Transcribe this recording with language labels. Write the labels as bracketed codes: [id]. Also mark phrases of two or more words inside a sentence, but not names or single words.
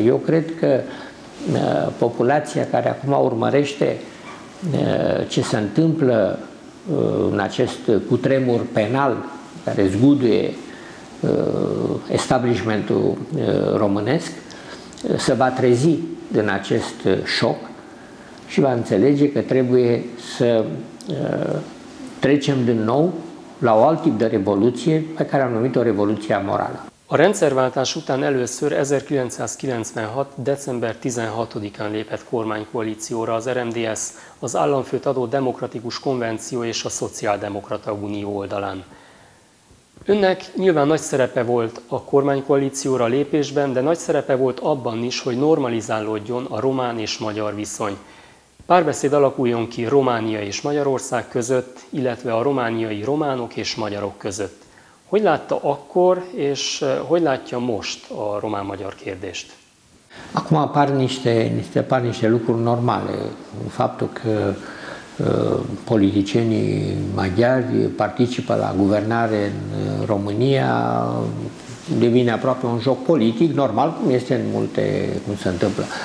[ro] Eu cred că populația care acum urmărește ce se întâmplă în acest cutremur penal care zguduie establishmentul românesc se va trezi din acest șoc și va înțelege că trebuie să trecem din nou la un alt tip de revoluție pe care am numit-o revoluția morală. [hu] A rendszerváltás után először 1996. december 16-án lépett kormánykoalícióra az RMDSZ, az államfőt adó Demokratikus Konvenció és a Szociáldemokrata Unió oldalán. Önnek nyilván nagy szerepe volt a kormánykoalícióra lépésben, de nagy szerepe volt abban is, hogy normalizálódjon a román és magyar viszony. Párbeszéd alakuljon ki Románia és Magyarország között, illetve a romániai románok és magyarok között. Hogy látta akkor, és hogy látja most a román-magyar kérdést? [ro] Acum apar niște lucruri normale. Faptul că politicienii maghiari participă la guvernare în România devine aproape un joc politic, normal, cum este în multe, cum se întâmplă.